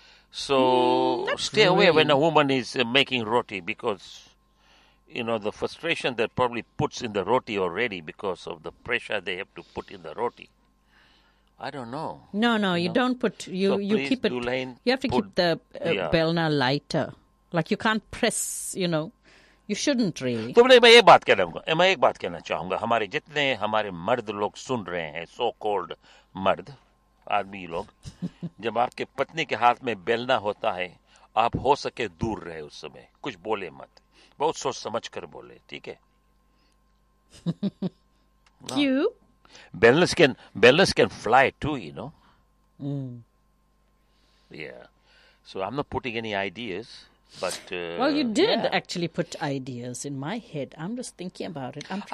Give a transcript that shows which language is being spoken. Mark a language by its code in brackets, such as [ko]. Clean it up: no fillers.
[en] So, stay away when a woman is making roti because, you know, the frustration that probably puts in the roti already because of the pressure they have to put in the roti. I don't know. No, you don't put, you keep it. Dulhain, you have to keep the belna lighter. Like, you can't press, you know. You shouldn't really. [hi] तो मैं ये बात कहना चाहूँगा. मैं एक बात कहना चाहूँगा. हमारे जितने हमारे मर्द लोग सुन रहे हैं, so called मर्द आदमी लोग, जब आपके पत्नी के हाथ में बेलना होता है, आप हो सके दूर रहे उस समय. कुछ बोले मत. बहुत सोच समझ कर बोले, ठीक है? क्यों? [en] Bellas can fly too, you know. Yeah. So I'm not putting any ideas. But you did actually put ideas in my head. I'm just thinking about it.